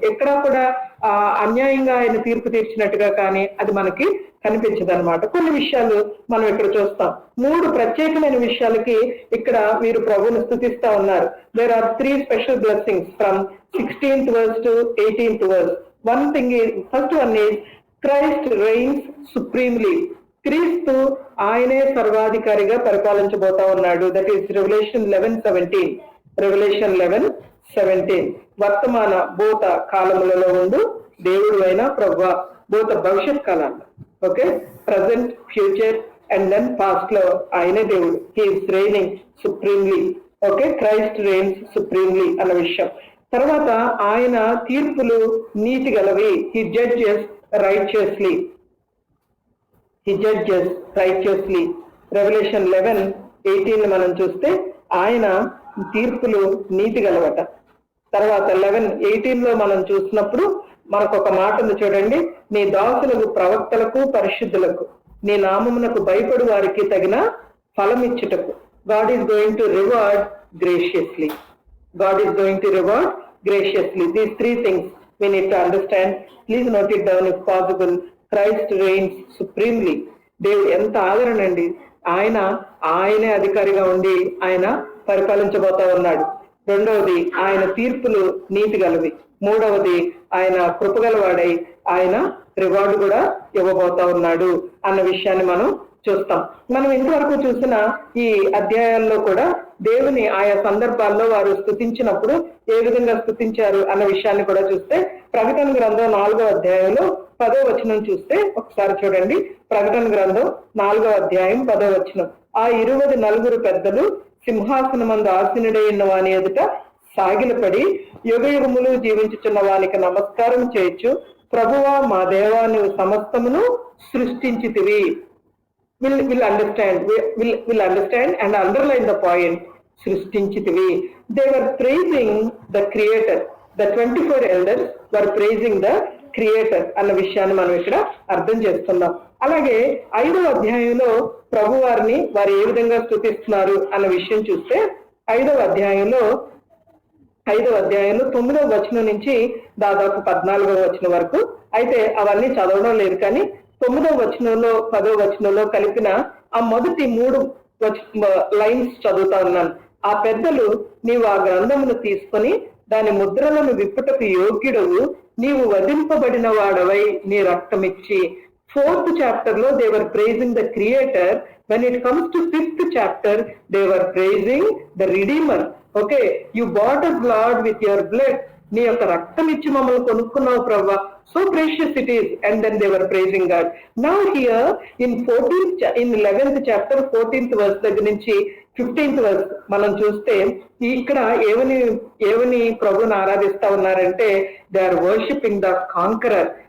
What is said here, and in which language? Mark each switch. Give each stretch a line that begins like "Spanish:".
Telugu: ఎక్కడా కూడా అన్యాయంగా ఆయన తీర్పు తీర్చినట్టుగా కానీ అది మనకి కనిపించదు అనమాట. కొన్ని విషయాలు మనం ఇక్కడ చూస్తాం. 3 ప్రత్యేకమైన విషయాలకి ఇక్కడ వీరు ప్రభువును స్తుతిస్తా ఉన్నారు.
English: There are 3 special blessings from 16th verse to 18th verse. One thing is, first one is Christ reigns supremely.
Telugu: క్రీస్తు ఆయనే సర్వాధికారిగా పరిపాలించబోతా ఉన్నాడు.
English: That is Revelation 11:17. Revelation 11:17.
Telugu: వర్తమాన భూత కాలములలో ఉండు దేవుడు అయిన ప్రభువా, భూత భవిష్యత్ కాలాల్లో, okay,
English: present, future and then past
Telugu: లో ఆయనే దేవుడు.
English: He is reigning supremely. Okay, Christ reigns supremely
Telugu: అన్న విషయం. తర్వాత ఆయన తీర్పులు నీతి గలవి.
English: He judges righteously. He judges righteously.
Telugu: Revelation 11:18 మనం చూస్తే ఆయన తీర్పులు నీతి గలవట. తర్వాత 11:18 మనం చూసినప్పుడు మనకు ఒక మాట ఉంది చూడండి. నీ దాసులకు, ప్రవక్తలకు, పరిశుద్ధులకు నీ నామమునకు భయపడు వారికి తగిన ఫలం ఇచ్చుటకు.
English: God is going to reward graciously. God is going to reward graciously. These 3 things we need to understand. Please note it down if possible. Christ reigns supremely.
Telugu: దేవుడు ఎంత ఆదరణ అండి. ఆయనే అధికారిగా ఉండి ఆయన పరిపాలించబోతా ఉన్నాడు. రెండవది, ఆయన తీర్పులు నీతి గలవి. మూడవది, ఆయన కృపగలవాడై ఆయన రివార్డు కూడా ఇవ్వబోతా ఉన్నాడు అన్న విషయాన్ని మనం చూస్తాం. మనం ఇంతవరకు చూసిన ఈ అధ్యాయాల్లో కూడా దేవుని ఆయా సందర్భాల్లో వారు స్తుతించినప్పుడు ఏ విధంగా స్తుతించారు అన్న విషయాన్ని కూడా చూస్తే, ప్రకటన గ్రంథం 4వ అధ్యాయంలో 10వ వచనం చూస్తే ఒకసారి చూడండి. ప్రకటన గ్రంథం 4వ అధ్యాయం 10వ వచనం. ఆ 24 పెద్దలు సింహాసనమందు ఆసీనుడైన వాని ఎదుట సాగిలపడి యుగయుగములు జీవించుచున్న వానికి నమస్కారం చేయొచ్చు. ప్రభువా మా దేవా, నువ్వు సమస్తమును సృష్టించితివి.
English: will understand and underline the point.
Telugu: సృష్టించితివి.
English: They were praising the creator. The 24 elders were praising the creator
Telugu: అన్న విషయాన్ని మనం ఇక్కడ అర్థం చేస్తున్నాం. అలాగే 5వ అధ్యాయంలో ప్రభు వారిని వారు ఏ విధంగా స్తుతిస్తున్నారు అన్న విషయం చూస్తే 5వ అధ్యాయంలో 9వ వచనం నుంచి దాదాపు 14వ వచనం వరకు. అయితే అవన్నీ చదవడం లేదు, కానీ 9వ వచనంలో 10వ వచనంలో కలిపిన ఆ మొదటి 3 లైన్స్ చదువుతా ఉన్నాను. ఆ పెద్దలు, నీవు ఆ గ్రంథమును తీసుకొని దాని ముద్రలను విప్పుటకు యోగ్యుడవు, నీవు వధింపబడిన వాడవై నీ రక్తమిచ్చి.
English: 4th chapter లో they were praising the creator. When it comes to 5th chapter, they were praising the redeemer. Okay, you bought us Lord with your blood.
Telugu: నీ యొక్క రక్తం ఇచ్చి మమ్మల్ని కొనుక్కున్నావు ప్రభా,
English: So precious it is. And then they were praising God. Now here in 11th chapter 14th verse
Telugu: దగ్గర నుంచి
English: 15th verse
Telugu: మనం చూస్తే ఇక్కడ ఏమని ప్రభుని ఆరాధిస్తా ఉన్నారంటే,
English: They are worshipping the conqueror.